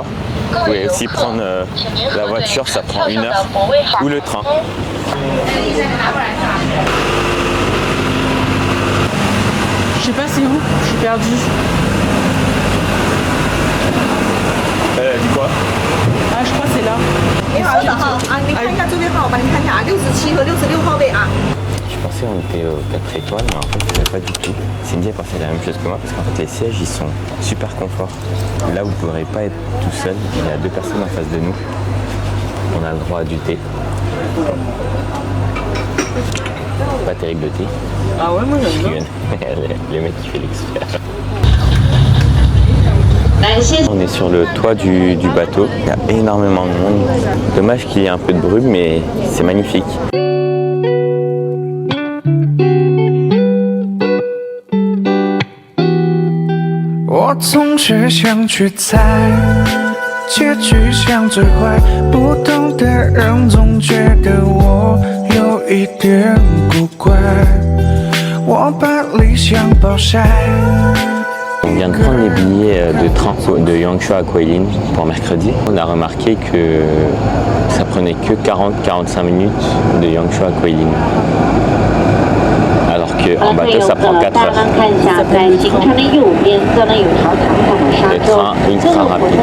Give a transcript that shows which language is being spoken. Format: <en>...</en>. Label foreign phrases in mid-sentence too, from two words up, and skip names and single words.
<fr>Vous pouvez aussi prendre la voiture, ça prend 1 heure, ou le train. Je sais pas c'est où, je suis perdue. Du quoi? Ah je crois que c'est là.</fr> <zh>你好，早上啊，你看一下座位号，我帮你看一下啊，67和66号位啊。</zh> <fr>Je pensais qu'on était aux 4 étoiles, mais en fait, c'est pas du tout. Cindy a pensé la même chose que moi, parce qu'en fait, les sièges, ils sont super confort. Là, vous ne pourrez pas être tout seul. Il y a 2 personnes en face de nous. On a le droit à du thé. Pas terrible le thé. Ah ouais, moi j'aime bien. Le mec qui fait l'expert. On est sur le toit du bateau. Il y a énormément de monde. Dommage qu'il y ait un peu de brume, mais c'est magnifique.</fr> <zh>我总是想去猜，结局像最坏，不懂的人总觉得我有一点古怪，我把理想暴晒。</zh> <fr>On vient de prendre les billets de train de Yangshuo à Guilin pour mercredi. On a remarqué que ça prenait que 40-45 minutes de Yangshuo à Guilin. Alors qu'en bateau ça prend 4 heures. Le train ultra rapide.</fr>